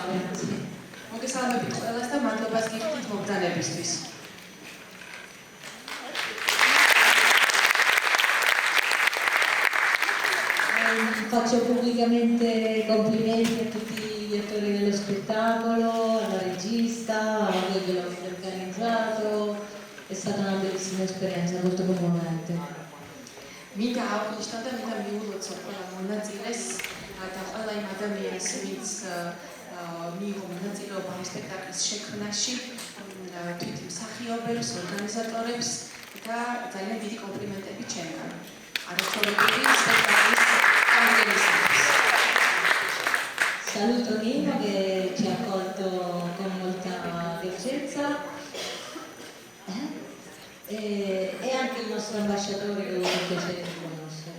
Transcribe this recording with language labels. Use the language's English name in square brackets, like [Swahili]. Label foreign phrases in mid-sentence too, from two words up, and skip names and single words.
[Georgian] მოგესალმებით ყველას და მადლობას გიხდით მოგზაურებისთვის. [Italian] Faccio pubblicamente complimenti a tutti gli attori dello spettacolo, alla regista, a voi che l'avete organizzato. È stata una bellissima esperienza, molto commovente. [Georgian] მინდა აღნიშნო და მინდა მიულოცო ყველა მონაწილეს და ყველა იმ ადამიანს, ვინც მიიღო მონაწილეობა ამ სპექტაკლის შექმნაში, თვით მსახიობებს, ორგანიზატორებს და ძალიან დიდი კომპლიმენტები ჩემგან. არაჩვეულებრივი სპექტაკლის გამგებლისთვის. [Italian] Saluto Nino che ci ha accolto con molta dolcezza e anche il nostro ambasciatore che ho avuto il piacere di conoscere.